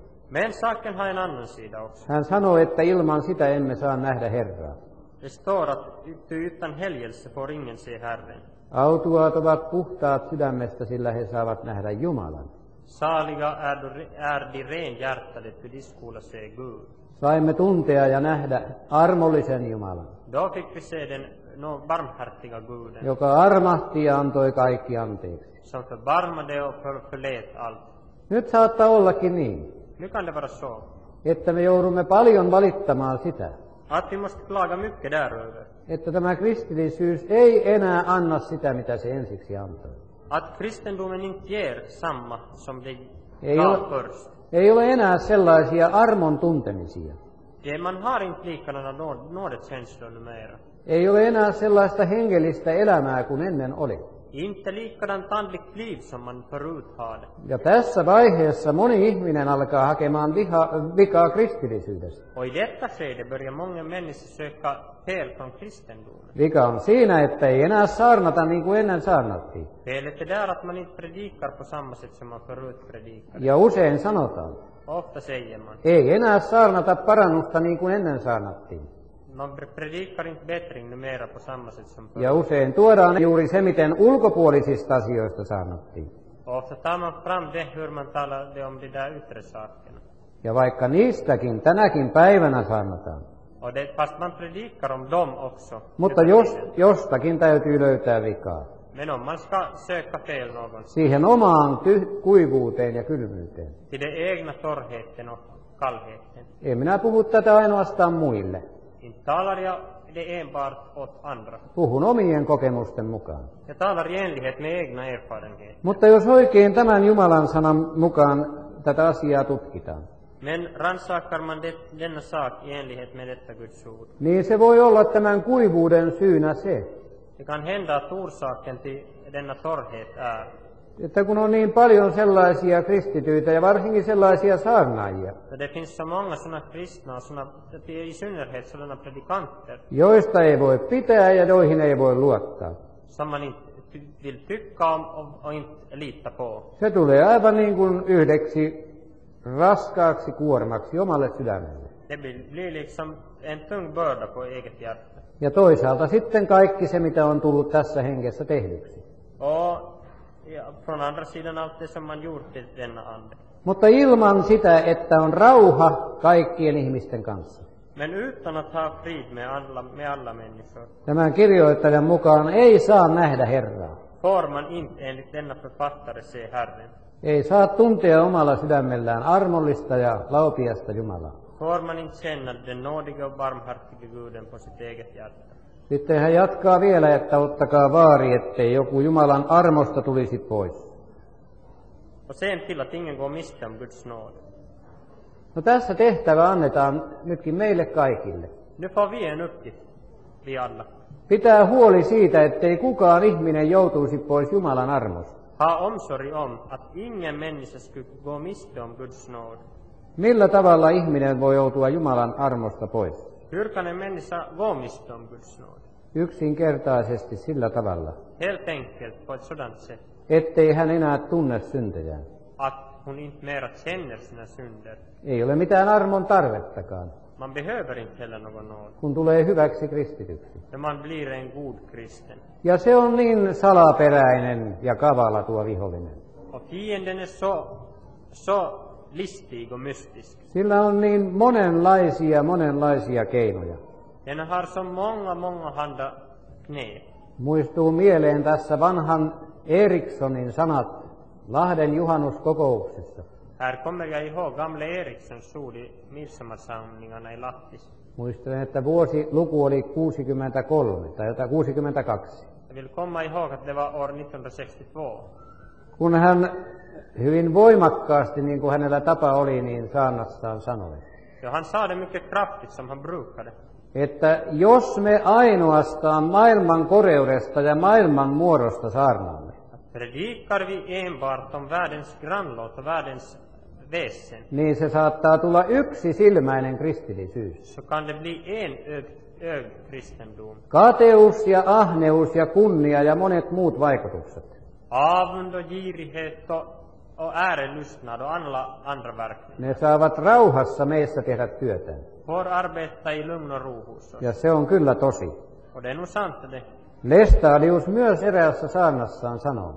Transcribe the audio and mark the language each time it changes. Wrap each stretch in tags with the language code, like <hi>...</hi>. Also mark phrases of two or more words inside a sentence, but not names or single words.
<sv>Men saken har en annan sida också.</sv> <fi>Hän sanoi, että ilman sitä emme saa nähdä Herraa.</fi> <sv>Det står att utan helgelse får ingen se Herren.</sv> <fi>Autuaat ovat puhtaat sydämestä, sillä he saavat nähdä Jumalan.</fi> <sv>Saliga är de renhjärtade, ty de skola se Gud.</sv> <fi>Saimme tuntea ja nähdä armollisen Jumalan,</fi> <sv>Då fick vi se den barmhärtiga Guden,</sv> <fi>joka armahti ja antoi kaikki anteeksi.</fi> <sv>som förbarmade och förlät allt.</sv> <fi>Nyt saattaa ollakin niin,</fi> <sv>Nu kan det vara så</sv> <fi>että me joudumme paljon valittamaan sitä,</fi> <sv>att vi måste klaga mycket däröver.</sv> <fi>että tämä kristillisyys ei enää anna sitä, mitä se ensiksi antoi.</fi> <sv>Att kristendomen inte ger samma som det</sv> <fi>Ei</fi> <sv>gav</sv> <fi>ole,</fi> <sv>först.</sv> <fi>ei ole enää sellaisia armon tuntemisia.</fi> <sv>Man har inte likadana nådekänslor numera.</sv> <fi>Ei ole enää sellaista hengellistä elämää kuin ennen oli.</fi> <sv>Inte likadant andligt liv som man förut hade.</sv> <fi>Ja tässä vaiheessa moni ihminen alkaa hakemaan vikaa kristillisyydestä.</fi> <sv>Och i detta skede börjar många människor söka fel från kristendomen.</sv> <fi>Vika on siinä, että ei enää saarnata niin kuin ennen saarnattiin.</fi> <sv>Felet är där att man inte predikar på samma sätt som man förut predikade.</sv> <fi>Ja usein sanotaan,</fi> <sv>Ofta säger man,</sv> <fi>ei enää saarnata parannusta niin kuin ennen saarnattiin.</fi> <sv>man predikar inte bättring numera på samma sätt som</sv> <fi>Ja</fi> <sv>förut.</sv> <fi>usein tuodaan juuri se, miten ulkopuolisista asioista saarnattiin.</fi> <sv>Ofta tar man fram det hur man talade om de där yttre sakerna.</sv> <fi>Ja vaikka niistäkin tänäkin päivänä saarnataan.</fi> <sv>Och det, fast man predikar om dem också.</sv> <fi>Mutta jostakin täytyy löytää vikaa.</fi> <sv>Men om man ska söka fel någonstans,</sv> <fi>Siihen omaan kuivuuteen ja kylmyyteen.</fi> <sv>till det egna torrheten och kallheten.</sv> <fi>En minä puhu tätä ainoastaan muille.</fi> <sv>Inte talar jag det enbart åt andra.</sv> <fi>Puhun omien kokemusten mukaan.</fi> <sv>Jag talar i enlighet med egna erfarenheter.</sv> <fi>Mutta jos oikein tämän Jumalan sanan mukaan tätä asiaa tutkitaan,</fi> <sv>Men rannsakar man denna sak i enlighet med detta Guds ord,</sv> <fi>niin se voi olla tämän kuivuuden syynä se,</fi> <sv>det kan hända att orsaken till denna torrhet är</sv> <fi>että kun on niin paljon sellaisia kristityitä ja varsinkin sellaisia saarnaajia,</fi> <sv>att det finns så många sådana kristna och sådana, i synnerhet sådana predikanter</sv> <fi>joista ei voi pitää ja joihin ei voi luottaa.</fi> <sv>som man inte vill tycka om och inte lita på.</sv> <fi>Se tulee aivan niin kuin yhdeksi raskaaksi kuormaksi omalle sydämelle.</fi> <sv>Det blir liksom en tung börda på eget hjärta.</sv> <fi>Ja toisaalta sitten kaikki se, mitä on tullut tässä hengessä tehdyksi.</fi> <sv>Och från andra sidan allt det som man gjort i denna ande.</sv> <fi>Mutta ilman sitä, että on rauha kaikkien ihmisten kanssa.</fi> <sv>Men utan att ha frid med alla människor</sv> <fi>Tämän kirjoittajan mukaan ei saa nähdä Herraa.</fi> <sv>får man inte enligt denna författare se Herren.</sv> <fi>Ei saa tuntea omalla sydämellään armollista ja laupiasta Jumalaa.</fi> <sv>Får man inte känna den nådiga och barmhärtige Guden på sitt eget hjärta.</sv> <fi>Sitten hän jatkaa vielä, että ottakaa vaari, ettei joku Jumalan armosta tulisi pois.</fi> <sv>Och sen till att ingen går miste om Guds nåd.</sv> <fi>No tässä tehtävä annetaan nytkin meille kaikille.</fi> <sv>Nu får vi en uppgift, vi alla.</sv> <fi>Pitää huoli siitä, ettei kukaan ihminen joutuisi pois Jumalan armosta.</fi> <sv>Ha omsorg om att ingen människa skulle gå miste om Guds nåd.</sv> <fi>Millä tavalla ihminen voi joutua Jumalan armosta pois?</fi> <sv>Hur kan en människa gå miste om Guds nåd?</sv> <fi>Yksinkertaisesti sillä tavalla,</fi> <sv>Helt enkelt på ett sådant sätt</sv> <fi>ettei hän enää tunne syntejään.</fi> <sv>att hon inte mera känner sina synder.</sv> <fi>Ei ole mitään armon tarvettakaan,</fi> <sv>Man behöver inte heller någon nåd.</sv> <fi>kun tulee hyväksi kristityksi.</fi> <sv>När man blir en god kristen.</sv> <fi>Ja se on niin salaperäinen ja kavala tuo vihollinen.</fi> <sv>Och fienden är så listig och mystisk.</sv> <fi>Sillä on niin monenlaisia keinoja.</fi> <sv>Den har så många handa knep.</sv> <fi>Muistuu mieleen tässä vanhan Erikssonin sanat Lahden juhannuskokouksessa.</fi> <sv>Här kommer jag ihåg gamle Erikssons ord i midsommarsamlingarna i Lahtis.</sv> <fi>Muistelen, että vuosiluku oli 63 tai 62.</fi> <sv>Jag vill komma ihåg att det var år 1962.</sv> <fi>Kun hän hyvin voimakkaasti, niin kuin hänellä tapa oli, niin saarnassaan sanoi.</fi> <sv>Ja han sa det mycket kraftigt som han brukade.</sv> <fi>Että jos me ainoastaan maailman koreudesta ja maailman muodosta saarnaamme,</fi> <sv>Predikar vi enbart om världens grannlåt och världens väsen,</sv> <fi>niin se saattaa tulla yksisilmäinen kristillisyys.</fi> <sv>så kan det bli enögd kristendom.</sv> <fi>Kateus ja ahneus ja kunnia ja monet muut vaikutukset.</fi> <sv>Avund och girighet och ärelystnad och alla andra verkningar.</sv> <fi>Ne saavat rauhassa meissä tehdä työtään.</fi> <sv>Får arbeta i lugn och ro hos oss.</sv> <fi>Ja se on kyllä tosi.</fi> <sv>Och det är nog sant det.</sv> <fi>Lestadius myös eräässä saarnassaan sanoo,</fi>